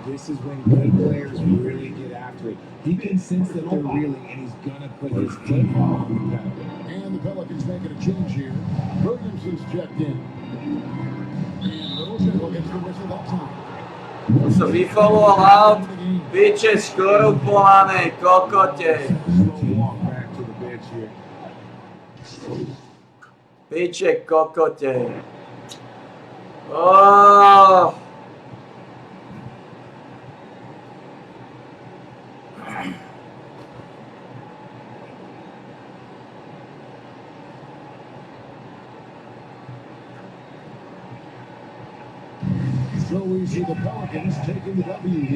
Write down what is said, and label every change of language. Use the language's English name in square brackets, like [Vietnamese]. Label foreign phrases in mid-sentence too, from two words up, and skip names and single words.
[English] This is when good players really get after it. He can sense that they're reeling, and he's going to put his foot on the pedal. And the Pelicans making a change here. Williamson's checked in. And Little General gets the whistle that time. So vyfollow out, [Slovak] piče skorupované kokote. [English] Slow walk back to the bench here. [Slovak] Piče kokote. Oh. [English] So we see the Pelicans taking the W here.